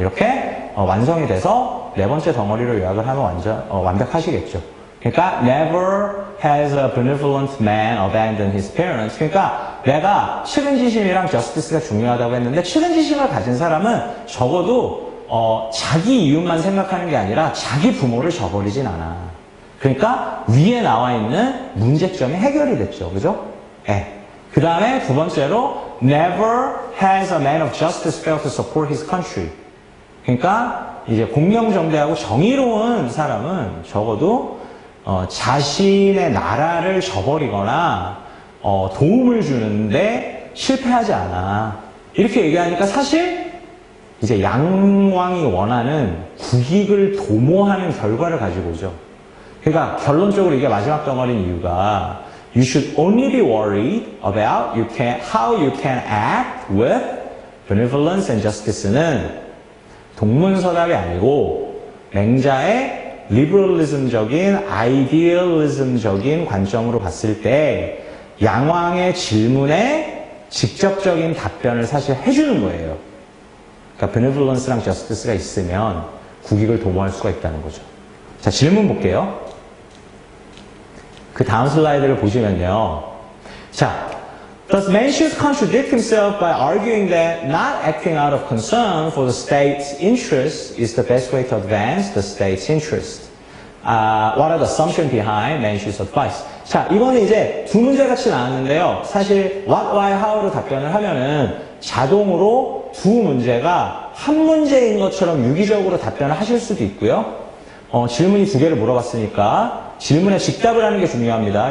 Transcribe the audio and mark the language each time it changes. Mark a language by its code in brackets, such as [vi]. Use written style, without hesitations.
[ko] 이렇게 완성이 돼서 네 번째 덩어리로 요약을 하면 완벽하시겠죠. 그러니까 [en] never has a benevolent man abandoned his parents. [ko] 그러니까 내가 측은지심이랑 justice가 중요하다고 했는데 측은지심을 가진 사람은 적어도 자기 이윤만 생각하는 게 아니라 자기 부모를 저버리진 않아. 그러니까 위에 나와 있는 문제점이 해결이 됐죠. 그죠? 네. 그 다음에 두 번째로 [en] never has a man of justice failed to support his country. [ko] 그러니까 이제 공명정대하고 정의로운 사람은 적어도 자신의 나라를 저버리거나 도움을 주는데 실패하지 않아. 이렇게 얘기하니까 사실 이제 양왕이 원하는 국익을 도모하는 결과를 가지고 오죠. 그러니까 결론적으로 이게 마지막 덩어리인 이유가 [en] You should only be worried about how you can act with benevolence and justice [ko] 는 동문서답이 아니고 맹자의 리버럴리즘적인 아이디얼리즘적인 관점으로 봤을 때 양왕의 질문에 직접적인 답변을 사실 해주는 거예요. 그러니까 benevolence랑 justice가 있으면 국익을 도모할 수가 있다는 거죠. 자, 질문 볼게요. 그 다음 슬라이드를 보시면요. 자, [en] Does Mencius contradict himself by arguing that not acting out of concern for the state's interest is the best way to advance the state's interest? What are the assumptions behind Mencius' advice? [ko] 자, 이거는 이제 두 문제 같이 나왔는데요. 사실 what, why, how로 답변을 하면은 자동으로 두 문제가 한 문제인 것처럼 유기적으로 답변을 하실 수도 있고요. 질문이 두 개를 물어봤으니까 질문에 직답을 하는 게 중요합니다.